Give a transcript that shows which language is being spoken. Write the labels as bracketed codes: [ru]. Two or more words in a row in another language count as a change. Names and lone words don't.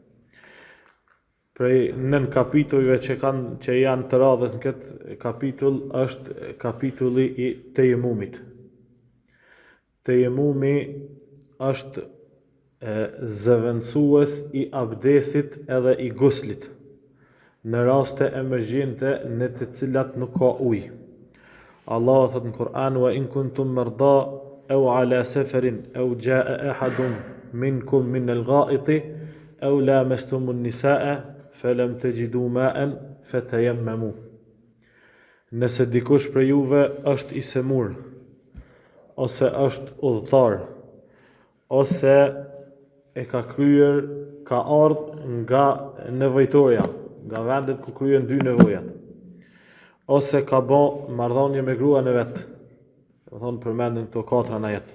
[sq] Prej nën kapitujve që janë të radhës në këtë kapitull është kapitulli i tejemumit. Tejemumi është zëvendësues i abdesit edhe i guslit në raste emergjente në të cilat nuk ka ujë. Allah thot në Kur'an: [ar] وإن كنتم مرضى أو على سفر أو جاء أحد منكم من الغائط أو لامستم النساء فلم تجدوا ماء فتيمموا. [sq] Nëse dikush prej juve është i semur, ose është udhëtar, ose e ka ardhur nga nevojtoria, nga vendet ku kryen dy nevojat, ose ka bë marrëdhënie me gruan e vet, do thonë përmenden këto 4 në jetë.